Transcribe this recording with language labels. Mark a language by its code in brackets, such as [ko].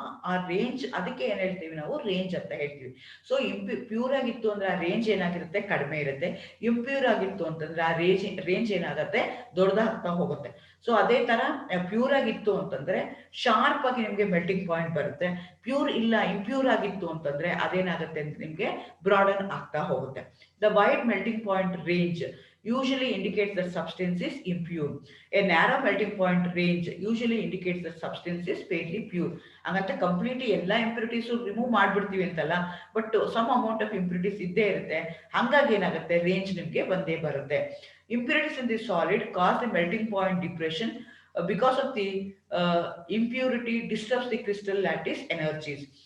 [kn] ಆ ರೇಂಜ್, ಅದಕ್ಕೆ ಏನ್ ಹೇಳ್ತೀವಿ ನಾವು, ರೇಂಜ್ ಅಂತ ಹೇಳ್ತೀವಿ. ಸೊ ಪ್ಯೂರ್ ಆಗಿತ್ತು ಅಂದ್ರೆ ಆ ರೇಂಜ್ ಏನಾಗಿರುತ್ತೆ, ಕಡಿಮೆ ಇರುತ್ತೆ. ಇಂಪ್ಯೂರ್ ಆಗಿತ್ತು ಅಂತಂದ್ರೆ ಆ ರೇಂಜ್ ಏನಾಗುತ್ತೆ, ದೊಡ್ಡದಾಗ್ತಾ ಹೋಗುತ್ತೆ. ಸೊ ಅದೇ ತರ ಪ್ಯೂರ್ ಆಗಿತ್ತು ಅಂತಂದ್ರೆ ಶಾರ್ಪ್ ಆಗಿ ನಿಮ್ಗೆ ಮೆಲ್ಟಿಂಗ್ ಪಾಯಿಂಟ್ ಬರುತ್ತೆ. ಪ್ಯೂರ್ ಇಲ್ಲ, ಇಂಪ್ಯೂರ್ ಆಗಿತ್ತು ಅಂತಂದ್ರೆ ಅದೇನಾಗುತ್ತೆ ಅಂತ ನಿಮ್ಗೆ ಬ್ರಾಡನ್ ಆಗ್ತಾ ಹೋಗುತ್ತೆ. [en] The wide melting point range usually indicates that substance is impure. A narrow melting point range usually indicates that substance is fairly pure. [kn] ಹಂಗಂತ ಕಂಪ್ಲೀಟ್ಲಿ ಎಲ್ಲ ಇಂಪ್ಯೂರಿಟೀಸು ರಿಮೂವ್ ಮಾಡ್ಬಿಡ್ತೀವಿ ಅಂತಲ್ಲ, [en] but some amount of impurities [kn] ಇದ್ದೇ ಇರುತ್ತೆ. ಹಂಗಾಗಿ ಏನಾಗುತ್ತೆ, range ನಿಮಗೆ ಬಂದೇ ಬರುತ್ತೆ. [en] Impurities in the solid cause the melting point depression because of the impurity disturbs the crystal lattice energies.